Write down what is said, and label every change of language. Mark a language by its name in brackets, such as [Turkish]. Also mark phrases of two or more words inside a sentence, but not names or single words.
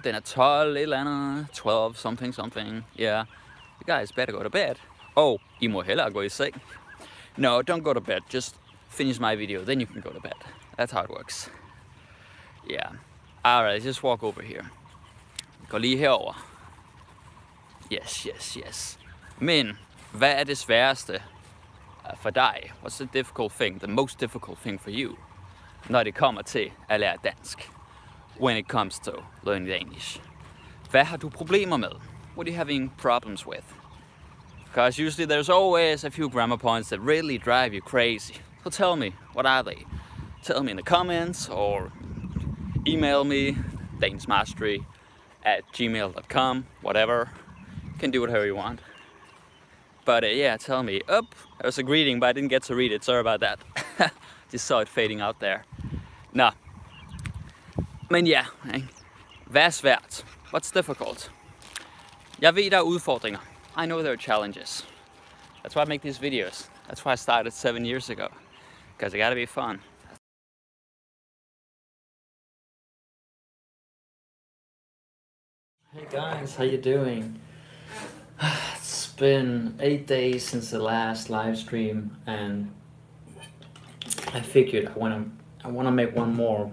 [Danish] Den er 12, et eller andet, 12, [English] something. Yeah, you guys better go to bed. [Danish] Oh, I må hellere gå i seng. [English] No, don't go to bed, just finish my video, then you can go to bed. That's how it works. Yeah, alright, just walk over here. [Danish] Gå lige herover. Yes. Men, hvad er det sværeste for dig? [English] What's the difficult thing, the most difficult thing for you, [Danish] når det kommer til at lære dansk? [English] When it comes to learning Danish. [Danish] Hvad har du problemer med? [English] What are you having problems with? Because usually there's always a few grammar points that really drive you crazy. So tell me, what are they? Tell me in the comments or email me, danishmastery@gmail.com, whatever. You can do it however you want. But yeah, tell me. There's a greeting, but I didn't get to read it. Sorry about that. Just saw it fading out there. [Danish] Nå. Men ja, hvad er svært? [English] What's difficult? [Danish] Jeg ved, der er udfordringer. [English] I know there are challenges. That's why I make these videos. That's why I started 7 years ago. Because it gotta be fun. Hey guys, how you doing? It's been 8 days since the last live stream, and I figured I wanna make one more.